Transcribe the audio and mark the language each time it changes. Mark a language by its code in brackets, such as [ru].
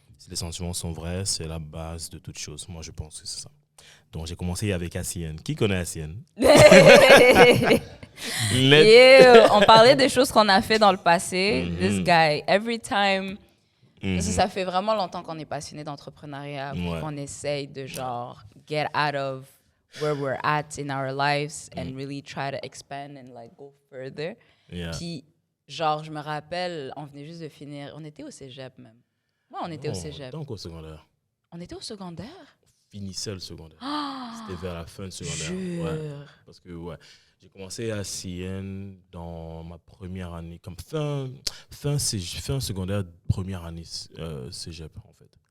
[fr] Si les sentiments sont vrais, c'est la base de toute chose. Moi, je pense que c'est ça. Donc, j'ai commencé avec Asienne. Qui connaît Asienne? Yeah, on parlait des choses qu'on a fait dans le passé. [en] This guy, every time [fr] Parce que ça fait vraiment longtemps qu'on est passionné d'entrepreneuriat, Ouais. qu'on essaye de genre [en] get out of where we're at in our lives and really try to expand and like go further. Yeah. [fr] Puis genre je me rappelle, on venait juste de finir, on était au cégep même. Ouais, on était au cégep. Donc au secondaire. On était au secondaire? Finissait le secondaire. C'était vers la fin du secondaire. Jure. Ouais. Parce que ouais, j'ai commencé à CN dans ma première année, comme fin secondaire, première année cégep en fait.